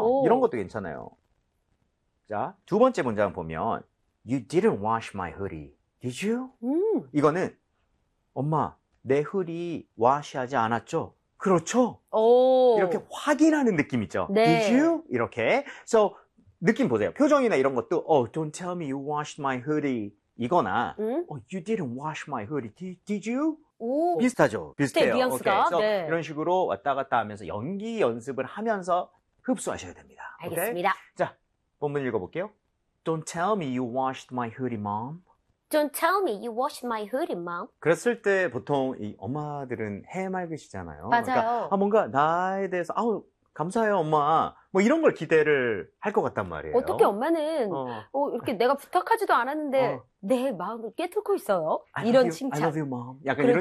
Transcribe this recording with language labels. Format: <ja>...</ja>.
<ko>오. 이런 것도 괜찮아요. 자, 두 번째 문장 보면</ko> <en>You didn't wash my hoodie, did you?</en> <ko>이거는 엄마, 내 hoodie wash 하지 않았죠? 그렇죠? 오. 이렇게 확인하는 느낌 있죠? 네.</ko> <en>Did you?</en> <ko>이렇게. So, 느낌 보세요. 표정이나 이런 것도</ko> <en>Oh, don't tell me you washed my hoodie</en> <ko>이거나</ko> <en>Oh, you didn't wash my hoodie. Did you?</en> <ko>오. 비슷하죠? 비슷해요. 네, 뉘앙스가.</ko> <en>Okay. So,</en> <ko>네. 이런 식으로 왔다 갔다 하면서 연기 연습을 하면서 흡수하셔야 됩니다. 알겠습니다. Okay? 자, 본문 읽어볼게요.</ko> <en>Don't tell me you washed my hoodie, mom. Don't tell me you washed my hoodie, mom.</en> <ko>그랬을 때 보통 이 엄마들은 해맑으시잖아요. 맞아요. 그러니까, 아, 뭔가 나에 대해서 아우 감사해요, 엄마. 뭐 이런 걸 기대를 할 것 같단 말이에요. 어떻게 엄마는 이렇게 내가 부탁하지도 않았는데 내 마음을 깨뚫고 있어요? 이런 칭찬.</ko> <en>I love you, mom.</en> <ko>약간 그렇죠.</ko>